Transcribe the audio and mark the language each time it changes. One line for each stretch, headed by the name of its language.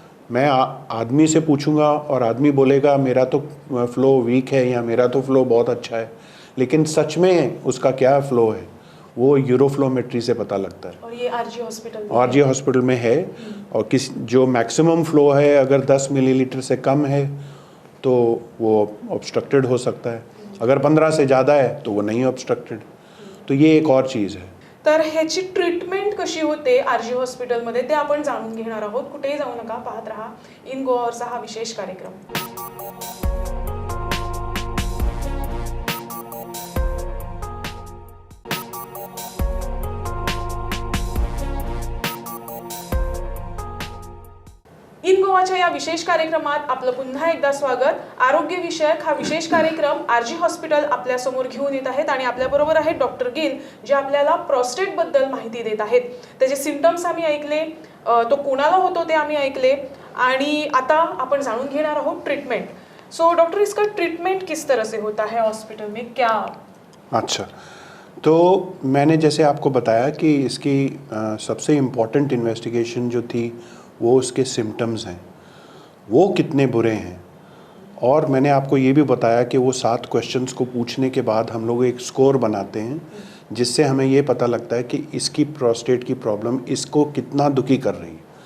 Hindi: मैं आदमी से पूछूंगा और आदमी बोलेगा मेरा तो फ्लो वीक है या मेरा तो फ्लो बहुत अच्छा है, लेकिन सच में उसका क्या फ्लो है वो यूरोफ्लोमेट्री से पता लगता है। और ये आरजी हॉस्पिटल में है। और किस जो मैक्सिमम फ्लो है अगर 10 मिलीलीटर से कम है तो वो ऑब्स्ट्रक्टेड हो सकता है, अगर 15 से ज़्यादा है तो वो नहीं ऑब्स्ट्रक्टेड। तो ये एक और चीज़ है।
Marathi: तर ह्याची ट्रीटमेंट कशी होते आरजी हॉस्पिटलमध्ये ते आपण जाणून घेणार आहोत। कुठेही जाऊ नका, पाहत रहा इन गोवावरचा हा विशेष कार्यक्रम। इन गोवाच्या या विशेष कार्यक्रमात आपलं पुन्हा एकदा स्वागत। आरोग्य विषयक हा विशेष कार्यक्रम आरजी हॉस्पिटल आपल्या समोर घेऊन येत आहेत आणि आपल्या बरोबर आहेत डॉक्टर गिल, जे आपल्याला प्रोस्टेट बद्दल माहिती देत आहेत। त्याचे सिम्पटम्स आम्ही ऐकले, तो कोणाला होतो ते आम्ही ऐकले, आणि आता आपण जाणून घेणार आहोत ट्रीटमेंट।
Hindi: सो डॉक्टर, इसका ट्रीटमेंट किस तरह से होता है हॉस्पिटल में, क्या? अच्छा, तो मैंने जैसे आपको बताया कि इसकी सबसे इम्पॉर्टेंट इन्वेस्टिगेशन जो थी वो उसके सिम्टम्स हैं, वो कितने बुरे हैं। और मैंने आपको ये भी बताया कि वो 7 क्वेश्चंस को पूछने के बाद हम लोग एक स्कोर बनाते हैं जिससे हमें ये पता लगता है कि इसकी प्रोस्टेट की प्रॉब्लम इसको कितना दुखी कर रही है।